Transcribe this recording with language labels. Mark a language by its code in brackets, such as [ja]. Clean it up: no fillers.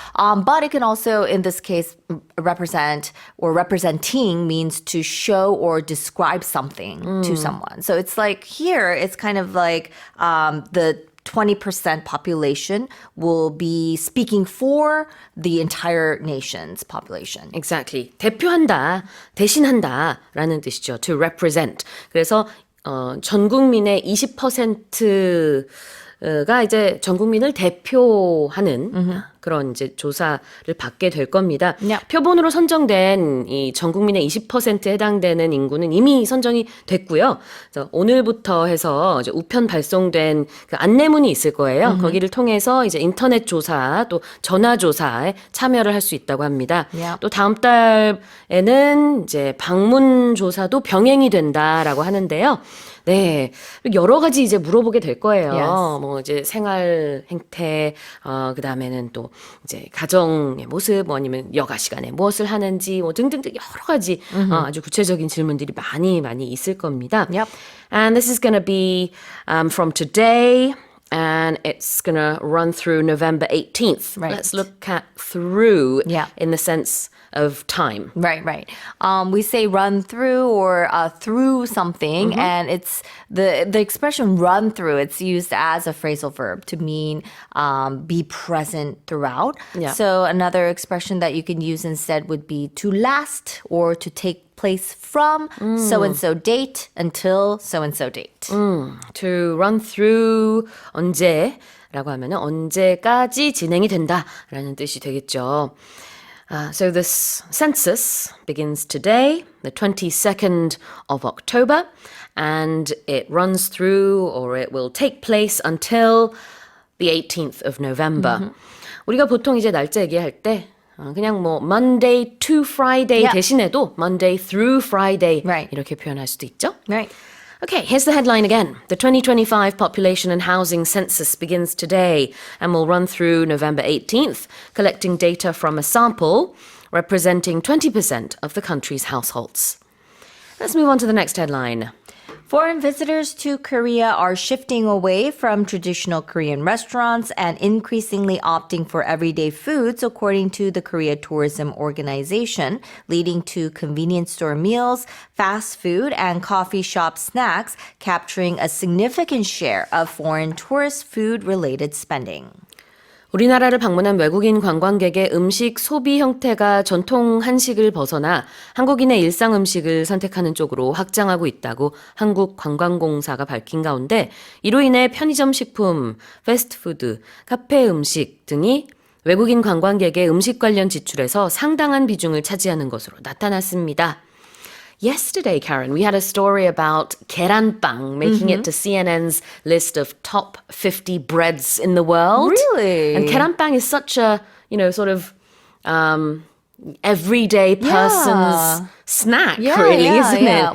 [en] But it can also, in this case, represent or representing means to show or describe something to someone. So it's like here, it's kind of like the 20% population will be speaking for the entire nation's population. Exactly. [ko] 대표한다, 대신한다라는 뜻이죠. [en] To represent. [ko] 그래서 전 국민의 20%가 이제 전 국민을 대표하는 그런 이제 조사를 받게 될 겁니다. [en] Yeah. [ko] 표본으로 선정된 이 전 국민의 20%에 해당되는 인구는 이미 선정이 됐고요. 그래서 오늘부터 해서 이제 우편 발송된 그 안내문이 있을 거예요. 거기를 통해서 이제 인터넷 조사 또 전화 조사에 참여를 할 수 있다고 합니다. [en] Yeah. [ko] 또 다음 달에는 이제 방문 조사도 병행이 된다라고 하는데요. 네, 여러 가지 이제 물어보게 될 거예요. [en] Yes. [ko] 뭐 이제 생활 행태, 그 다음에는 또 이제 가정의 모습, 뭐 아니면 여가 시간에 무엇을 하는지, 뭐 등등등 여러 가지 아주 구체적인 질문들이 많이 있을 겁니다. [en] Yep. And this is going to be from today. And it's going to run through November 18th. Right. Let's look at through Yeah. in the sense of time. Right. We say run through or through something, and it's the expression run through. It's used as a phrasal verb to mean be present throughout. Yeah. So another expression that you can use instead would be to last or to take place from so-and-so date until so-and-so date. To run through [ko] 언제라고 하면은 언제까지 진행이 된다라는 뜻이 되겠죠. [en] So this census begins today, the 22nd of October, and it runs through or it will take place until the 18th of November. [ko] 우리가 보통 이제 날짜 얘기할 때 그냥 뭐 [en] Monday to Friday Yeah. [ko] 대신에도 [en] Monday through Friday Right. [ko] 이렇게 표현할 수도 있죠. [en] Right. Okay, here's the headline again. The 2025 Population and Housing Census begins today and will run through November 18th, collecting data from a sample representing 20% of the country's households. Let's move on to the next headline. Foreign visitors to Korea are shifting away from traditional Korean restaurants and increasingly opting for everyday foods, according to the Korea Tourism Organization, leading to convenience store meals, fast food, and coffee shop snacks, capturing a significant share of foreign tourist food-related spending. [ko] 우리나라를 방문한 외국인 관광객의 음식 소비 형태가 전통 한식을 벗어나 한국인의 일상 음식을 선택하는 쪽으로 확장하고 있다고 한국관광공사가 밝힌 가운데 이로 인해 편의점 식품, 패스트푸드, 카페 음식 등이 외국인 관광객의 음식 관련 지출에서 상당한 비중을 차지하는 것으로 나타났습니다. [en] Yesterday, Karen, we had a story about 계란빵 making it to CNN's list of top 50 breads in the world. Really? And 계란빵 is such a, sort of everyday person's snack, really, isn't it?